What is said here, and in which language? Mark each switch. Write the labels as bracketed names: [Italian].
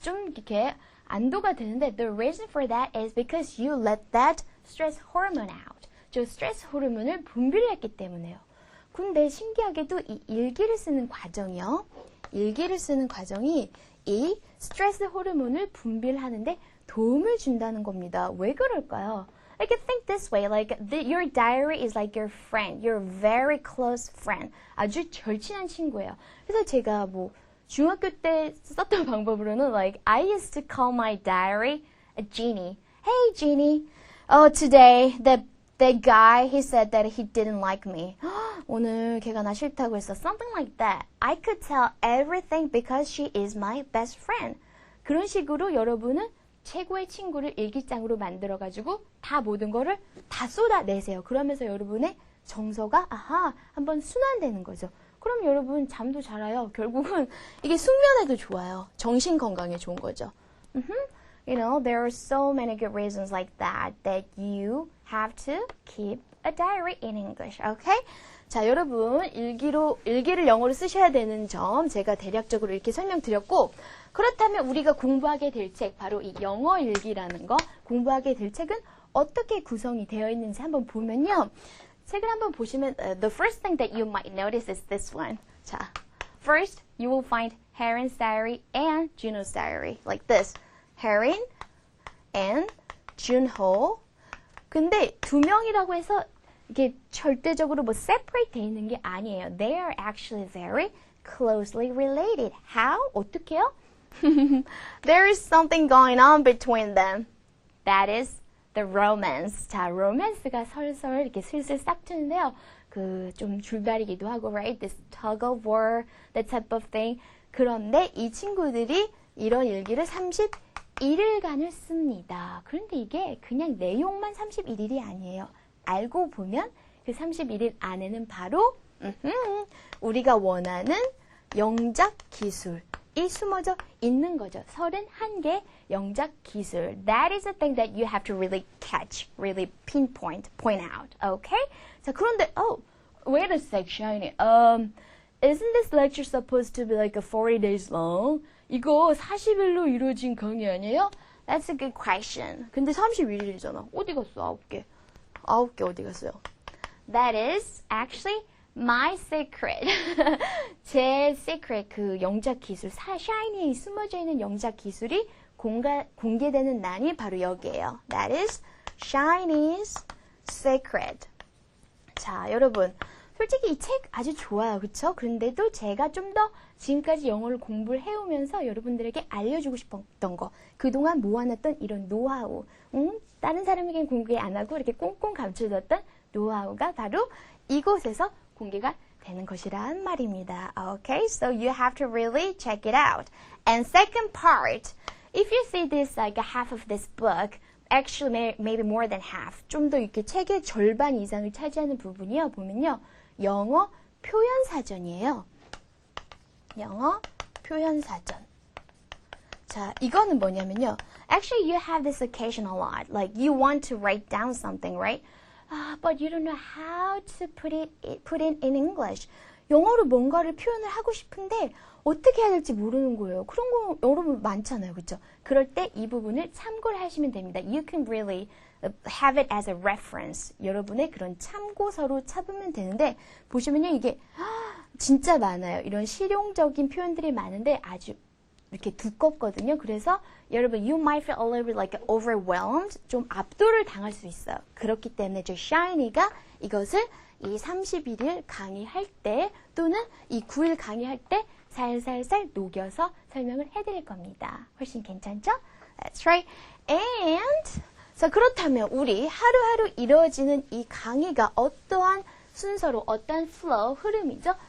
[Korean] 좀 이렇게 안도가 되는데, [English] the reason for that is because you let that stress hormone out. [Korean] 저 스트레스 호르몬을 분비를 했기 때문에요. 근데 신기하게도 이 일기를 쓰는 과정이요. 일기를 쓰는 과정이 이 스트레스 호르몬을 분비를 하는데 도움을 준다는 겁니다. 왜 그럴까요? [English] I can think this way, like your diary is like your friend, your very close friend. [Korean] 아주 절친한 친구예요. 그래서 제가 뭐 중학교 때 썼던 방법으로는 like [English] I used to call my diary a genie. Hey Genie, oh today that guy he said that he didn't like me. [Korean] 오늘 걔가 나 싫다고 했어. [English] Something like that. I could tell everything because she is my best friend. [Korean] 그런 식으로 여러분은 최고의 친구를 일기장으로 만들어가지고 다 모든 거를 다 쏟아내세요. 그러면서 여러분의 정서가 한번 순환되는 거죠. 그럼 여러분 잠도 잘 와요. 결국은 이게 숙면에도 좋아요. 정신 건강에 좋은 거죠. [English] You know, there are so many good reasons like that you have to keep a diary in English. Okay? [Korean] 자, 여러분 일기를 영어로 쓰셔야 되는 점 제가 대략적으로 이렇게 설명드렸고, 그렇다면 우리가 공부하게 될 책, 바로 이 영어 일기라는 거 공부하게 될 책은 어떻게 구성이 되어 있는지 한번 보면요. 책을 한번 보시면 [English] the first thing that you might notice is this one. 자, first you will find Harin's diary and Juno's diary like this. Harin and Junho. [Korean] 근데 두 명이라고 해서 이게 절대적으로 뭐 separate 돼 있는 게 아니에요. [English] They are actually very closely related. How? [Korean] 어떻게요? [English] There is something going on between them. That is the romance. [Korean] 자, romance가 설설 이렇게 슬슬 싹 트는데요. 그 좀 줄다리기도 하고, right? [English] This tug of war, that type of thing. [Korean] 그런데 이 친구들이 이런 일기를 31일간을 씁니다. 그런데 이게 그냥 내용만 31일이 아니에요. 알고 보면 그 31일 안에는 바로 우리가 원하는 영작 기술이 숨어져 있는 거죠. 31개 영작 기술. [English] That is the thing that you have to really catch, really point out. Okay? 자, 그런데 wait a sec, Shiny. Isn't this lecture supposed to be like a 40 days long? [Korean] 이거 40일로 이루어진 강의 아니에요? [English] That's a good question. [Korean] 근데 31일이잖아. 어디 갔어? 9개. 9개 어디 갔어요? [English] That is actually my secret. [Korean] 제 secret, 그 영작 기술, 샤이니에 숨어져 있는 영작 기술이 공개되는 난이 바로 여기에요. [English] That is Shiny's secret. [Korean] 자, 여러분. 솔직히 이 책 아주 좋아요. 그쵸? 그런데도 제가 좀 더 지금까지 영어를 공부를 해오면서 여러분들에게 알려주고 싶었던 거, 그동안 모아놨던 이런 노하우, 다른 사람에게는 공개 안 하고 이렇게 꽁꽁 감춰뒀던 노하우가 바로 이곳에서 공개가 되는 것이란 말입니다. [English] Okay, so you have to really check it out. And second part, if you see this like a half of this book, actually maybe more than half, [Korean] 좀 더 이렇게 책의 절반 이상을 차지하는 부분이요. 보면요. 영어 표현사전이에요. 영어 표현사전. 자, 이거는 뭐냐면요. [English] Actually, you have this occasion a lot. Like, you want to write down something, right? But you don't know how to put it in English. [Korean] 영어로 뭔가를 표현을 하고 싶은데 어떻게 해야 될지 모르는 거예요. 그런 거 여러분 많잖아요. 그렇죠? 그럴 때 이 부분을 참고를 하시면 됩니다. [English] You can really have it as a reference. [Korean] 여러분의 그런 참고서로 잡으면 되는데 보시면요. 이게 진짜 많아요. 이런 실용적인 표현들이 많은데 아주 이렇게 두껍거든요. 그래서 여러분 [English] you might feel a little bit like overwhelmed. [Korean] 좀 압도를 당할 수 있어요. 그렇기 때문에 저 Shiny가 이것을 이 31일 강의할 때 또는 이 9일 강의할 때 살살살 녹여서 설명을 해드릴 겁니다. 훨씬 괜찮죠? [English] That's right. [Korean] And 자, 그렇다면 우리 하루하루 이루어지는 이 강의가 어떠한 순서로 어떠한 flow, 흐름이죠?